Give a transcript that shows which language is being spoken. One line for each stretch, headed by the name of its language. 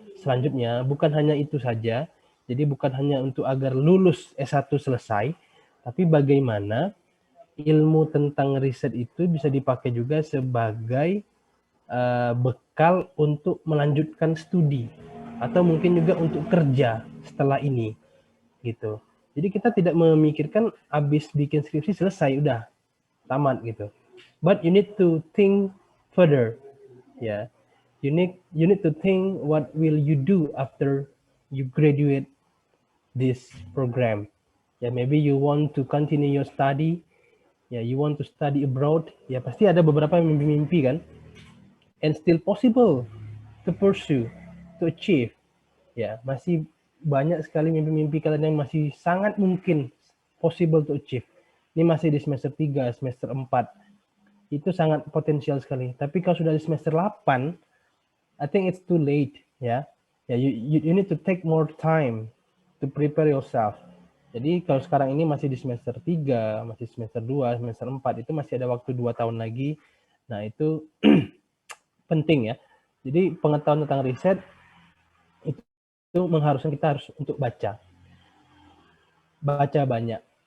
Indonesian: Selanjutnya bukan hanya itu saja, jadi bukan hanya untuk agar lulus S1 selesai, tapi bagaimana ilmu tentang riset itu bisa dipakai juga sebagai bekal untuk melanjutkan studi atau mungkin juga untuk kerja setelah ini gitu. Jadi kita tidak memikirkan habis bikin skripsi selesai udah tamat gitu.
English: But you need to think further. Ya. You need to think what will you do after you graduate this program. Ya, maybe you want to continue your study, ya, you want to study abroad,
Indonesian: ya pasti ada beberapa mimpi-mimpi kan,
English: and still possible to pursue, to achieve.
Indonesian: Ya, masih banyak sekali mimpi-mimpi kalian yang masih sangat mungkin
English: possible to achieve.
Indonesian: Ini masih di semester 3, semester 4. Itu sangat potensial sekali. Tapi kalau sudah di semester 8,
English: I think it's too late,
Indonesian: ya.
English: Ya, you need to take more time to prepare yourself.
Indonesian: Jadi kalau sekarang ini masih di semester 3, masih semester 2, semester 4, itu masih ada waktu 2 tahun lagi. Nah, itu penting ya. Jadi pengetahuan tentang riset itu mengharuskan kita harus untuk baca. Baca banyak.